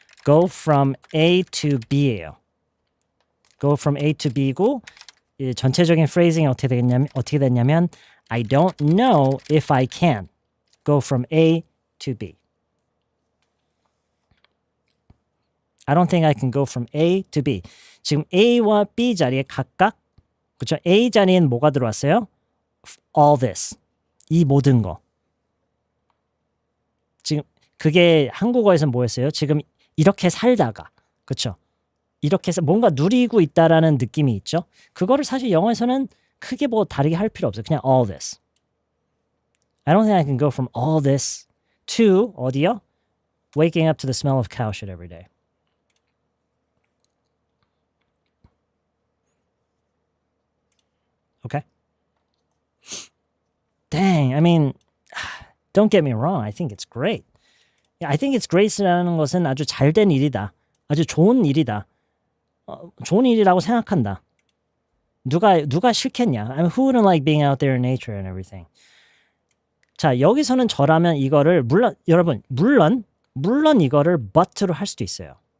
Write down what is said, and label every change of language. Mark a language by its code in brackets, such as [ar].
[en] go from A to B예요. go from A to B고 [ko] 전체적인 phrasing이 어떻게 됐냐면 [en] I don't know if I can go from A to B. I don't think I can go from A to B. [ko] 지금 A와 B 자리에 각각 그렇죠? A 자리엔 뭐가 들어왔어요? [en] all this. [ko] 이 모든 거. 지금 그게 한국어에서는 뭐였어요? 지금 이렇게 살다가 그렇죠? 이렇게 해서 뭔가 누리고 있다라는 느낌이 있죠. 그거를 사실 영어에서는 크게 뭐 다르게 할 필요 없어요. [en] 그냥 all this. I don't think I can go from all this to [ko] 어디요? [en] Waking up to the smell of cow shit every day. Okay? Dang, I mean, don't get me wrong. I think it's great. I think it's great [ko] 라는 것은 아주 잘된 일이다. 아주 좋은 일이다. 좋은 일이라고 생각한다. 누가 싫겠냐? [en] I mean, who wouldn't like being out there in nature and everything? [ko] 자, 여기서는 저라면 이거를 여러분 물론 이거를 but로 할 수도 있어요.